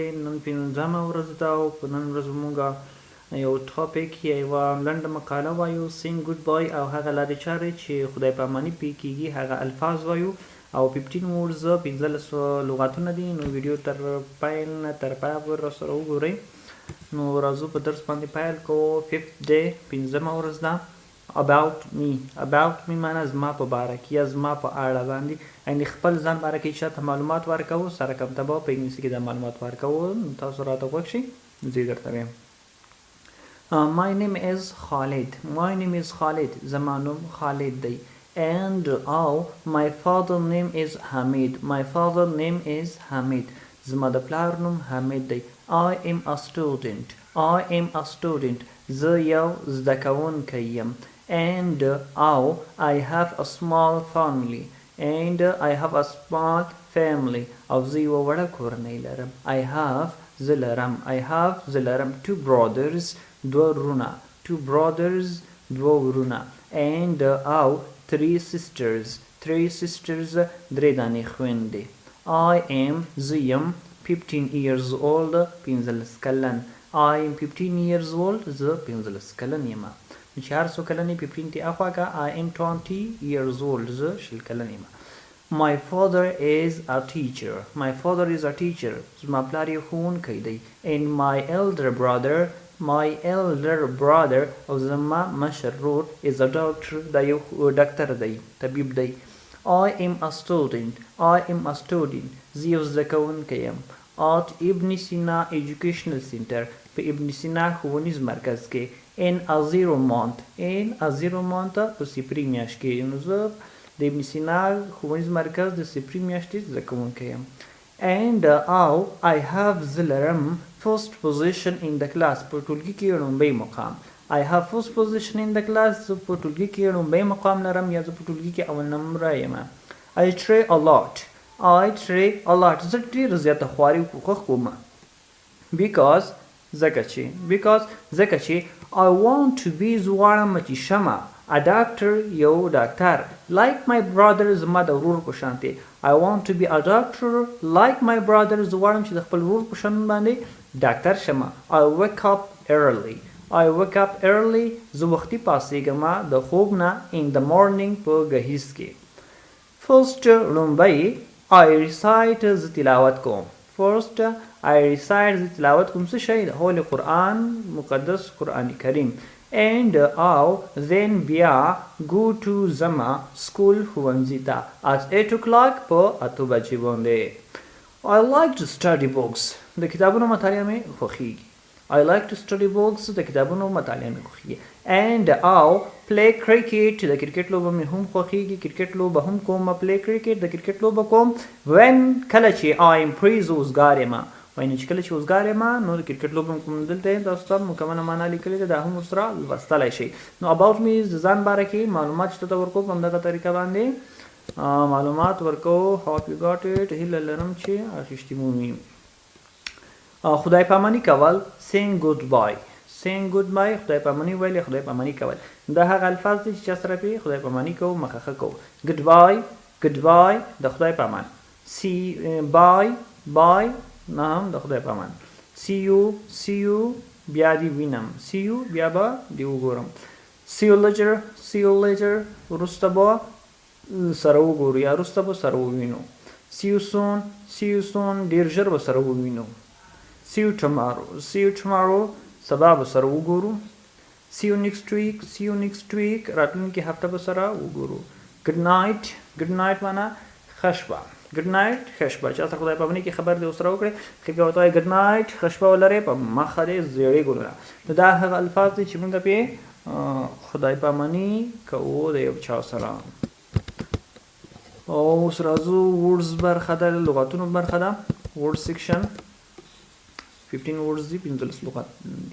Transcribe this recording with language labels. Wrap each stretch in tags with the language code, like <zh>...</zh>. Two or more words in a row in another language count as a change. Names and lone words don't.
<ps>نن پنځمه ورځ ده او په نن ورځ موږ یو ټاپک یوه لنډه مقاله وایو</ps> <en>saying good bye</en> <ps>او هغه لارې چارې چې خدای په اماني پې کېږي هغه الفاظ وایو او 15 ورډز 15 لغاتونه دي. نو ویډیو تر پیل نه تر پایه پورې راسره وګورئ. نو راځو په درس باندې پیل کوو.</ps> <en>5th day</en> <ps>15مه ورځ ده.</ps> <en>about me</en> <ps>معنی زما په باره کې یا زما په اړه باندې یعنې خپل ځان باره کې چاته معلومات ورکوو سره کم ته به په انګلیسي کې د معلومات ورکوو. تاسو راته غوږ شئ زه یې درته وایم.</ps> <en>My name is Khalid.</en> <ps>زما نوم خالد دی.</ps> <en>And my father name is Hamid.</en> <ps>زما د پلار نوم حمید دی.</ps> <en>I am a student.</en> <ps>زه یو زده کوونکی یم.</ps> <en>And I have a small family.</en> <ps>او زه یوه وړه کورنۍ لرم. زه لرم</ps> <en>two brothers</en> <ps>دوه ورونه.</ps> <en>And three sisters</en> <ps>درې دانې خویندې.</ps> <en>I am</en> <ps>زه یم</ps> <en>15 years old 15 کلن.</en> <ps>زه 15 کلن یم. چې هر څو کلن یې 15 ته اخوا که</ps> <en>I am 20 years old</en> <ps>زه 20 کلن یم.</ps> <en>My father is a teacher.</en> <ps>زما پلار یې ښوونکی دی.</ps> <en>And my elder brother</en> <ps>او زما مشر ورور</ps> <en>is a doctor</en> <ps>دا یو ډاکټر دی طبیب دی.</ps> <en>I am a student</en> <ps>زه یو زده کوونکی یم.</ps> <en>at ابن سینا educational center</en> <ps>په ابن سینا ښوونیز مرکز کې.</ps> <en>in a zero month</en> <ps>په صفري میاشت کې. نو زه د ابن سینا ښوونیز مرکز د صفري میاشتې زده کوونکی یم.</ps> <en>And I have</en> <ps>زه لرم</ps> <en>first position in the class</en> <ps>په ټولګي کې لومړی مقام.</ps> <en>I have first position in the class</en> <ps>زه په ټولګي کې لومړی مقام لرم یا زه په ټولګي کې اول نمره یم.</ps> <en>I try a lot</en> <ps>زه ډېر زیاته خواري کوښښ کوم. because ځکه چې</ps> <en>I want to be</en> <ps>زه غواړم چې شمه</ps> <en>a doctor</en> <ps>یو ډاکټر.</ps> <en>like my brother</en> <ps>زما د ورور په شانتې.</ps> <en>I want to be a doctor like my brother</en> <ps>زه غواړم چې د خپل ورور په شان باندې ډاکټر شمه.</ps> <en>I wake up early</en> <ps>زه وختي پاڅېږم د خوب نه</ps> <en>in the morning</en> <ps>په ګهیځ کې. first لومړی</ps> <en>I recite</en> <ps>زه تلاوت کوم. څه شی د هول قرآن مقدس قرآن کریم.</ps> <en>and then</en> <ps>بیا</ps> <en>go to</en> <ps>زما school ښوونځي ته</ps> <en>at 8 o'clock</en> <ps>په 8 بجې باندې.</ps> <en>I like to study books</en> <ps>د کتابونو مطالعه مې خوښیږي.</ps> <en>and play cricket</en> <ps>د کرکټ لوبه مې هم خوښیږي. کرکټ لوبه هم کوم.</ps> <en>play cricket</en> <ps>د کرکټ لوبه کوم. when کله چې</ps> <en>I am free</en> <ps>زه وزګار یم. چې کله چې وزګار یم نو د کرکټ لوبه کوم. دلته تاسو ته مکمله معنا لیکلې ده دا هم ورسره لوستلی شئ. نو</ps> <en>about me</en> <ps>د ځان باره کې معلومات چې ته ورکوو په همدغه طریقه باندې معلومات ورکوو.</ps> <en>hope you got it</en> <ps>هیله لرم چې اخیستي مو وي. خدای پاماني کول</ps> <en>saying goodbye</en> <ps>خدای پاماني ویل خدای پاماني کول دا هغه الفاظ دي چې چا سره پې خدای پاماني کوو مخه کوو. goodbye د خدای پامان. bye نه هم د خدای پامان.</ps> <en>see you</en> <ps>بیا دې وینم. بیا به دې وګورم.</ps> <en>see you later</en> <ps>وروسته به سره وګورو یا وروسته به سره ووینو.</ps> <en>see you soon</en> <ps>ډېر ژر به سره ووینو.</ps> <en>see you tomorrow</en> <ps>سبا به سره وګورو.</ps> <en>see you next week</en> <ps>راتلونکي هفته به سره وګورو.</ps> <en>good night</en> <ps>معنا ښه شپه. ښه شپه چا سره خدای پاماني کې خبر دې ورسره وکړې ښه بیا ورته وایي</ps> <en>good night</en> <ps>ښه شپه ولرئ په مخه دې زیړې ګلونه. نو دا هغه الفاظ دي چې موږ پې خدای پاماني کوو د یو چا سره. اوس راځو words برخه ده لغاتونو برخه ده.</ps> <en>word section 15 words</en> <ps>دي 15 لغات دي.</ps>